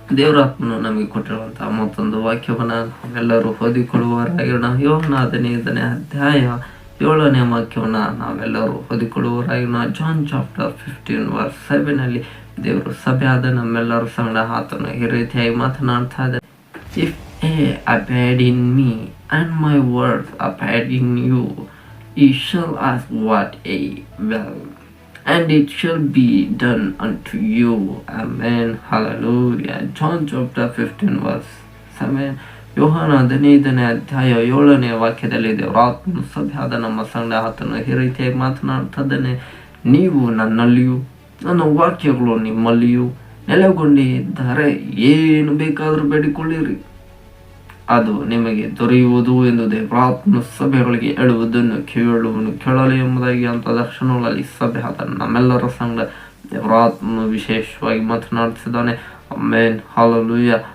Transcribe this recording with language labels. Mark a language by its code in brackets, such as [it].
[kn] ದೇವರ ಆತ್ಮನು ನಮಗೆ ಕೊಟ್ಟಿರುವಂತಹ ಮತ್ತೊಂದು ವಾಕ್ಯವನ್ನು ನಾವೆಲ್ಲರೂ ಓದಿಕೊಳ್ಳುವವರಾಗೋಣ. ಯೋಹನ 15ನೇ ಅಧ್ಯಾಯ 7ನೇ ವಾಕ್ಯವನ್ನು ನಾವೆಲ್ಲರೂ ಓದಿಕೊಳ್ಳುವವರಾಗೋಣ. [en] John chapter 15:7 [kn] ದೇವರು ಸಭೆಯಾದ ನಮ್ಮೆಲ್ಲರ ಸಂಗಡ ಆತನು ಈ ರೀತಿಯಾಗಿ ಮಾತನಾಡ್ತಾ ಇದ್ದಾರೆ. [en] If ye abide in me and my words abide in you, ye shall ask what ye will, and it shall be done unto you. Amen. Hallelujah. John chapter 15:7. [kn] ಯೋಹಾನ 15ನೇ ಅಧ್ಯಾಯ 7ನೇ ವಾಕ್ಯದಲ್ಲಿ ದೇವರ ಆತ್ಮನು ಸಭೆಯಾದ ನಮ್ಮ ಸಂಗಡ ಆತನು ಈ ರೀತಿಯಾಗಿ ಮಾತನಾಡ್ತಿದ್ದಾನೆ. ನೀವು ನನ್ನಲ್ಲಿಯೂ ನನ್ನ ವಾಕ್ಯಗಳು ನಿಮ್ಮಲ್ಲಿಯೂ ನೆಲೆಗೊಂಡಿದ್ದಾರೆ, ಏನು ಬೇಕಾದರೂ ಬೇಡಿಕೊಳ್ಳಿರಿ, ಅದು ನಿಮಗೆ ದೊರೆಯುವುದು ಎಂದು ದೇವರಾತ್ಮ ಸಭೆಗಳಿಗೆ ಹೇಳುವುದನ್ನು ಕೇಳುವನು ಕೇಳಲಿ ಎಂಬುದಾಗಿ ಅಂತ ದರ್ಶನಗಳಲ್ಲಿ ಸಭೆಯಾದ ನಮ್ಮೆಲ್ಲರ ಸಂಗಡ ದೇವರಾತ್ಮನು ವಿಶೇಷವಾಗಿ ಮಾತನಾಡ್ತಿದ್ದಾನೆ. ಆಮೆನ್. ಹಲ್ಲೆಲೂಯಾ.